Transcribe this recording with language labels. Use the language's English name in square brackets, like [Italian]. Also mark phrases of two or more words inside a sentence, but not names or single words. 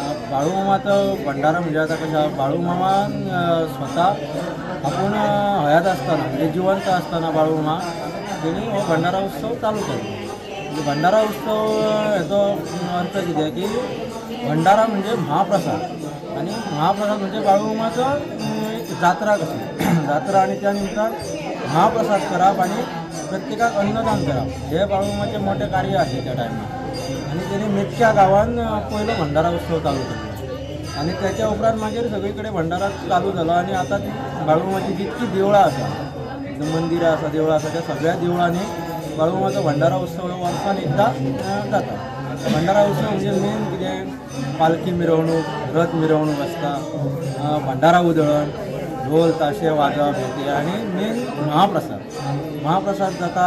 [Marathi] बाळूमामाचं भंडारा म्हणजे आता कशा बाळूमामा स्वतः आपण हयात असताना म्हणजे जिवंत असताना बाळूमामा त्यांनी हो भंडारा उत्सव चालू केला. म्हणजे भंडारा उत्सव ह्याचो अर्थ किती आहे की भंडारा म्हणजे महाप्रसाद आणि महाप्रसाद म्हणजे बाळूमामाचं जात्रा कशी जात्रा आणि त्या निमित्तान महाप्रसाद करप आणि प्रत्येकाक अन्नदान करप हे बाळूमामाचे मोठे कार्य आहे त्या टायमार. आणि त्याने मेटक्या गावान पहिलो भंडारा उत्सव चालू केला आणि त्याच्या उपरांत मागीर सगळीकडे भंडारा चालू झाला. [Konkani] आणि आता ती बाळूमामाची जितकी देवळां आसा मंदिरां आसा देवळां आसा त्या सगळ्या देवळांनी बाळूमामाचो भंडारा उत्सव वर्सान एकदा जाता. भंडारा उत्सव म्हणजे मेन कितें पालखी मिरवणूक रथ मिरवणूक आसता भंडारा उधळण ढोल ताशे वाजप हे आणि मेन महाप्रसाद जाता.